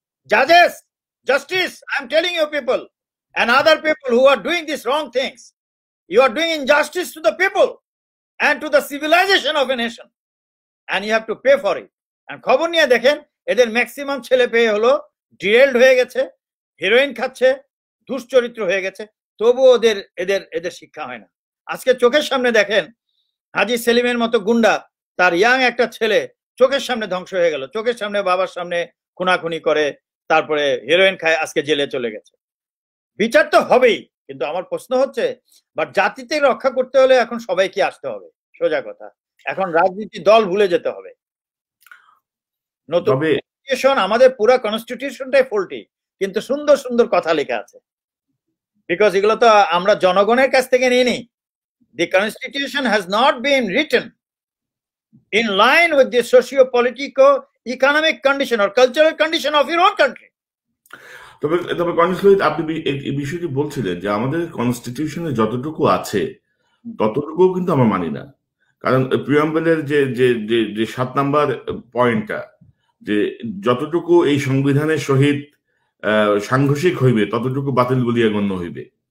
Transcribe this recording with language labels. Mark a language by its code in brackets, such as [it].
[en] জাজেস, justice, I am telling you people and other people who are doing these wrong things, you are doing injustice to the people and to the civilization of a nation, and you have to pay for it. And [bn] খবর নিয়ে দেখেন, এদের maximum ছেলে পেয়ে হলো derailed হয়ে গেছে, heroin খাচ্ছে, দুশ্চরিত্র হয়ে গেছে, তবুও এদের শিক্ষা হয় না। আজকে চোখের সামনে দেখেন হাজী সেলিমের মতো গুন্ডা, তার ইয়াং একটা ছেলে চোখের সামনে ধ্বংস হয়ে গেল, চোখের সামনে বাবার সামনে খুনাখুনি করে, তারপরে হেরোইন খায়, আজকে জেলে চলে গেছে। বিচার তো হবেই, কিন্তু আমার প্রশ্ন হচ্ছে, বাট জাতিতে রক্ষা করতে হলে এখন সবাইকে আসতে হবে, সোজা কথা। এখন রাজনীতি দল ভুলে যেতে হবে। নতুন কনস্টিটিউশন, আমাদের পুরো কনস্টিটিউশনটাই ফল্টি, কিন্তু সুন্দর সুন্দর কথা লেখা আছে, বিকজ এগুলো তো আমরা জনগণের কাছ থেকে নিয়ে নিই। [en] The constitution has not been written in line with the socio-politico-economic condition or cultural condition of your own country. [bn] তবে আপনি এই বিষয়টি বলছিলেন যে আমাদের কনস্টিটিউশনে যতটুকু আছে ততটুকু কিন্তু আমরা মানি না। কারণ প্রিয়াম্বলের যে 7 নাম্বার পয়েন্টটা, যে যতটুকু এই সংবিধানের সহিত সাংঘর্ষিক হইবে ততটুকু বাতিল বলিয়া গণ্য হইবে।